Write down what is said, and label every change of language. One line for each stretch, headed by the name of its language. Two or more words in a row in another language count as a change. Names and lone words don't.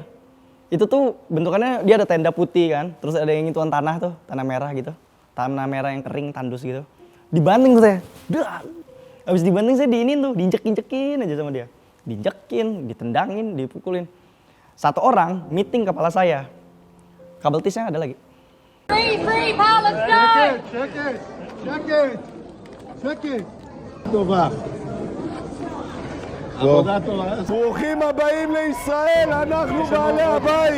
Indonesian: Itu tuh bentukannya dia ada tenda putih kan. Terus ada yang ituan tanah tuh, tanah merah gitu. Tanah merah yang kering, tandus gitu. Dibanting tuh saya. Habis dibanting saya diinin tuh, diinjek-injekin aja sama dia. Diinjekin, ditendangin, dipukulin. 1 orang meeting kepala saya. Kabel tisnya ada lagi.
English: Free Palestine!
Hebrew: שקט. טובה. עבודה טובה. ברוכים הבאים לישראל, אנחנו בעלי הבית.